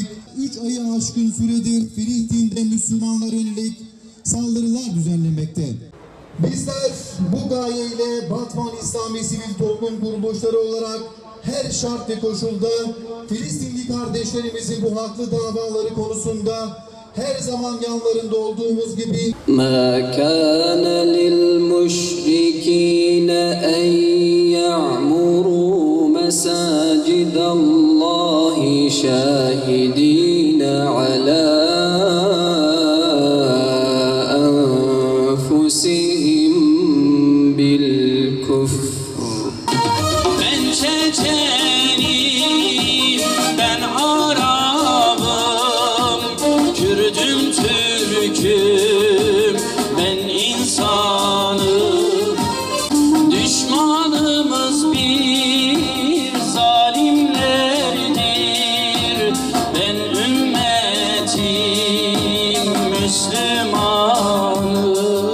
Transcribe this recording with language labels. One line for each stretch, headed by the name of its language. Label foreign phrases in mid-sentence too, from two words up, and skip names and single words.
Turkish: 3 ayı aşkın süredir Filistin'de Müslümanlara yönelik saldırılar düzenlemekte. Bizler bu gayeyle Batman İslami Sivil Toplum Kuruluşları olarak her şart ve koşulda Filistinli kardeşlerimizin bu haklı davaları konusunda her zaman yanlarında olduğumuz gibi
Arabic: مَا كَانَ لِلْمُشْرِكِينَ أَنْ يَعْمُرُوا مَسَاجِدَ اللّٰهِ شَاهِدِينَ عَلَى أَنْفُسِهِمْ بِالْكُفْرِ.
Turkish: Ben Çeçenim, ben Arabım, Kürdüm, Türk'üm, ben insanım. Düşmanımız bir zalimlerdir, ben ümmetim Müslümanım.